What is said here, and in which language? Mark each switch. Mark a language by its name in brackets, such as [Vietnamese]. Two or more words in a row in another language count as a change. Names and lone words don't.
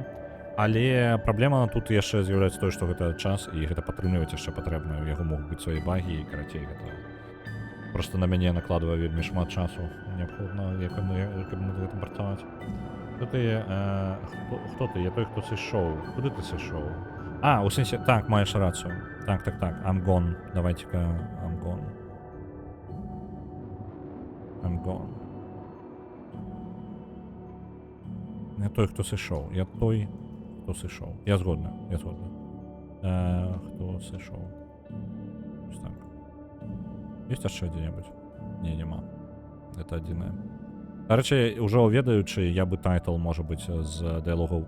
[Belarusian] Але праблема тут яшчэ з'яўляецца той, што гэта час, і гэта падтрымліваць яшчэ патрэбна. У яго могуць быць свае багі, і карацей гэта проста на мяне накладвае вельмі шмат часу. Неабходна, як над гэтым працаваць. Хто ты? Я той, хто сышоў. Куды ты сышоў? У сэнсе, так, маеш рацыю. Так. [English] I'm gone. Давайте-ка I'm gone. I'm gone. [Belarusian] Я той, хто сышоў. Я той, хто сышоў. Я згодны. Хто сышоў. Ось так. Ёсць яшчэ дзе-небудзь? Не, няма. Это адзінае. Дарэчы, ўжо ведаючы, я бы тайтл, можа быць, з дыялогаў.